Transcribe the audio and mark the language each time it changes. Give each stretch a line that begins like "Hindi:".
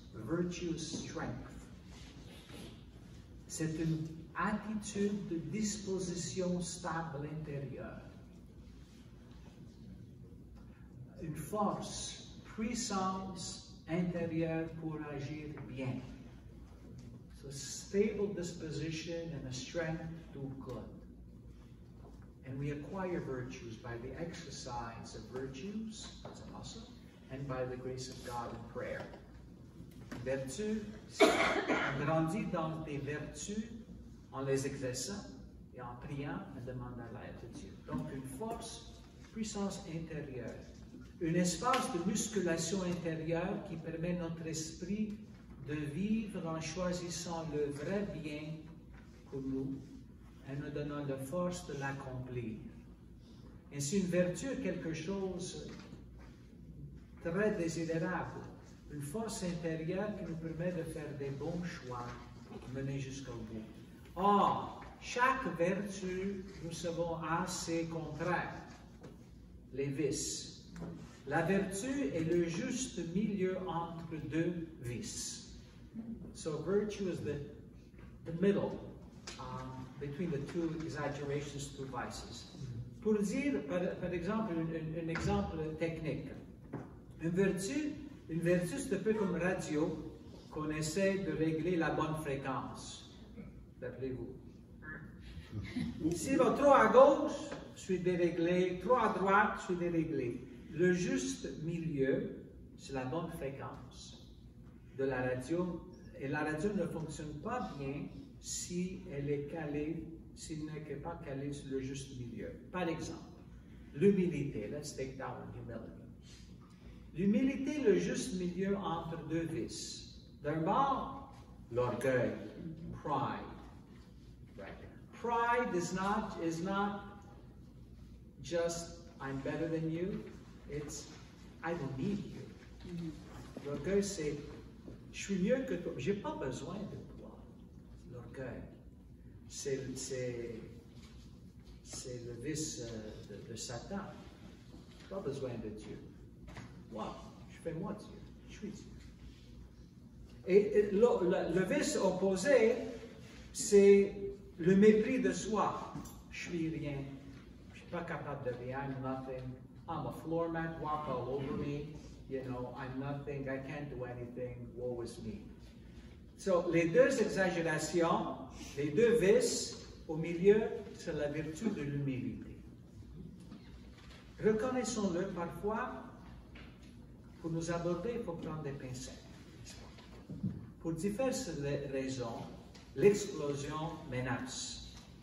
English: Virtuous strength.
French: C'est une attitude de disposition stable intérieure. Une force. Puissance intérieure pour agir bien.
English: So stable disposition and a strength to do good. And we acquire virtues by the exercise of virtues as a muscle and by the grace of God in prayer.
French: Vertu, on grandit dans des vertus en les exerçant et en priant et demandant l'aide de Dieu. Donc une force, puissance intérieure. Un espace de musculation intérieure qui permet à notre esprit de vivre en choisissant le vrai bien pour nous et nous donnant la force de l'accomplir. Ainsi, une vertu est quelque chose de très désirable, une force intérieure qui nous permet de faire des bons choix pour mener jusqu'au bout. Or, chaque vertu, nous savons, a ses contraires, les vices. La vertu est le juste milieu entre deux vices.
English: So virtue is the middle between the two exaggerations, two vices.
French: Pour dire, par exemple, un exemple technique. Une vertu, c'est un peu comme radio qu'on essaie de régler la bonne fréquence. Rappelez-vous. S'il va trop à gauche, je suis déréglé, trop à droite, je suis déréglé. Le juste milieu, c'est la bonne fréquence de la radio. Et la radio ne fonctionne pas bien si elle est calée, si elle n'est pas calée sur le juste milieu. Par exemple, l'humilité.
English: Let's take that one, humility.
French: L'humilité, le juste milieu entre deux vices. D'un bord, l'orgueil, pride.
English: Right? Pride is not just I'm better than you. It's, I don't need you.
French: L'orgueil, c'est, je suis mieux que toi, j'ai pas besoin de toi. L'orgueil, c'est le vice de Satan. Pas besoin de Dieu. Moi, je fais moi Dieu, je suis Dieu. Et le vice opposé, c'est le mépris de soi. Je suis rien, je suis pas capable de rien,
English: I'm nothing. I'm a floor mat, walk all over me. You know, I'm nothing, I can't do anything, woe is me.
French: So, les deux exagérations, les deux vices, au milieu, c'est la vertu de l'humilité. Reconnaissons-le, parfois, pour nous aborder, il faut prendre des pincettes. Pour diverses raisons, l'explosion menace.